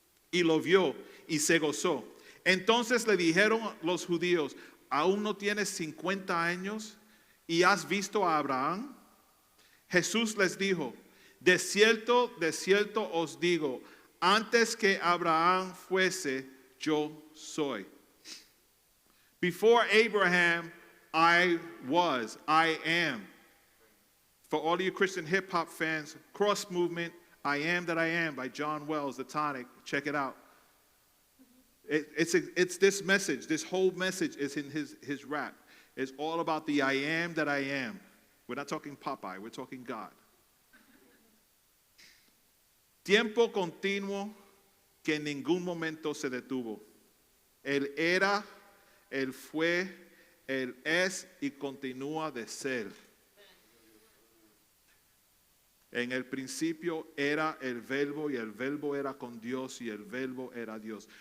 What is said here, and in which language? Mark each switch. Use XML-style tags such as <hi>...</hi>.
<es>Y lo vio y se gozó. Entonces le dijeron los judíos, ¿aún no tienes 50 años y has visto a Abraham? Jesús les dijo, de cierto os digo, antes que Abraham fuese, yo soy.</es> <en>Before Abraham, I was, I am. For all of you Christian hip hop fans, Cross Movement, I Am That I Am by John Wells, The Tonic, check it out. It's this message, this whole message is in his rap. It's all about the I am that I am. We're not talking Popeye, we're talking God.</en> <es>Tiempo continuo que en ningún momento se detuvo. Él era, Él fue, Él es y continúa de ser. En el principio era el verbo y el verbo era con Dios y el verbo era Dios.</es>